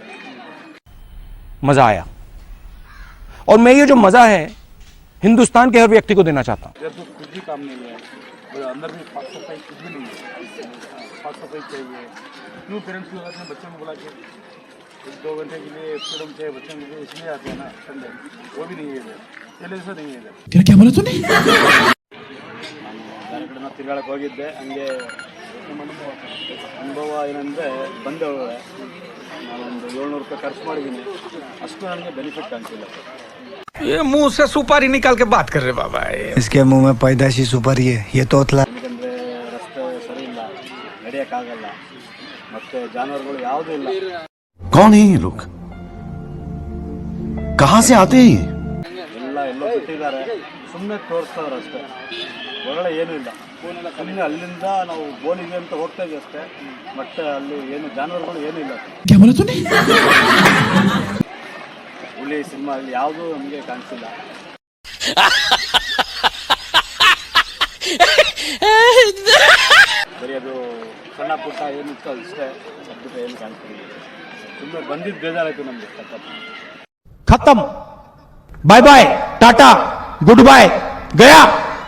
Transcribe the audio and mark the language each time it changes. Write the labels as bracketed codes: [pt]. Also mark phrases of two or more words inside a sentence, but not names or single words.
[hi] मजा आया, और मैं ये जो मजा है हिंदुस्तान के हर व्यक्ति को देना चाहता हूँ. इधर तो कुछ भी काम नहीं है, अंदर भी साफ सफाई कुछ भी नहीं है. साफ सफाई चाहिए. क्यों पेरेंट्स लोग अपने बच्चों को बुला के 2 घंटे के लिए फ्रीडम चाहिए बच्चों को, इसलिए आते हैं ना संडे. वो भी नहीं है इधर, पहले ऐसा नहीं है इधर. क्या बोला तूने? [kn] ಬೇರೆ ಕಡೆ ನಾವು ತಿರುಗಾಡಕ್ಕೆ ಹೋಗಿದ್ದೆ. ಹಂಗೆ ಅನುಭವ ಏನಂದರೆ, ಬಂದವರು ನಾನೊಂದು 700 ರೂಪಾಯಿ ಖರ್ಚು ಮಾಡಿದ್ದೀನಿ, ಅಷ್ಟು ನನಗೆ ಬೆನಿಫಿಟ್ ಕಾಣ್ತಿಲ್ಲ. [hi] ये मुंह से सुपारी निकाल के बात कर रहे बाबा. इसके मुंह में पैदाशी सुपारी है, ये तोतला. [kn] ಯಾಕಂದರೆ ರಸ್ತೆ ಸರಿ ಇಲ್ಲ, ನಡೆಯೋಕ್ಕಾಗಲ್ಲ, ಮತ್ತು ಜಾನುವಾರುಗಳು ಯಾವುದೂ ಇಲ್ಲ. [hi] कौन है ये लोग, कहाँ से आते हैं? [kn] ಎಲ್ಲ ಎಲ್ಲೋ ಬಿಟ್ಟಿದ್ದಾರೆ, ಸುಮ್ಮನೆ ತೋರಿಸ್ತಾರೆ ಅಷ್ಟೇ, ಒಳಗಡೆ ಏನೂ ಇಲ್ಲ. ಸುಮ್ಮನೆ ಅಲ್ಲಿಂದ ನಾವು ಬೋನಿಗೆ ಅಂತ ಹೋಗ್ತಾ ಇದ್ದೀವಿ ಅಷ್ಟೇ, ಮತ್ತು ಅಲ್ಲಿ ಏನು ಜಾನುವಾರುಗಳು ಏನೂ ಇಲ್ಲ. ಹುಲಿ ಸಿನಿಮಾ ಅಲ್ಲಿ ಯಾವುದೂ ನಮಗೆ ಕಾಣಿಸಿಲ್ಲ. ಬರೀ ಅದು ಸಣ್ಣ ಪುಟ್ಟ ಏನಿತ್ತು ಅಷ್ಟೇ, ಅದ್ಭುತ ಏನು ಕಾಣಿಸ್ತಿಲ್ಲ. ಸುಮ್ಮನೆ ಬಂದಿದ್ದು ಬೇಜಾರಾಯಿತು ನಮಗೆ. [hi] खत्म, [en] bye bye, [hi] टाटा, [en] good bye, [hi] गया.